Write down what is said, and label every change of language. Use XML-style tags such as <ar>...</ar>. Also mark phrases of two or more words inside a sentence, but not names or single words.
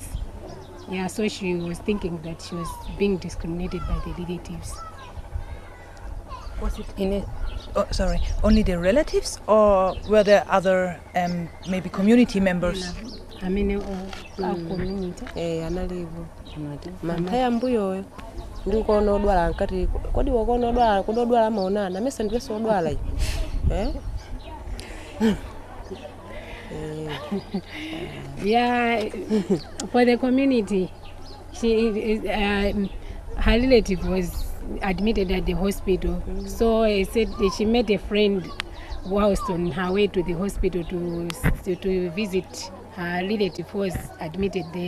<en>Yeah, so she was thinking that she was being discriminated by the relatives. Was it only the relatives, or were there other maybe community members? I mean, our community.</en> <ny>Analivo manthaya mbuyoyo ndikuona odwala nkati kodi wakuona odwala kodi odwala amaonana mese ndiwese odwala</ny> <en>Yeah, for the community, her relative was admitted at the hospital. So I said that she met a friend whilst on her way to the hospital to visit her relative who was admitted there.</en>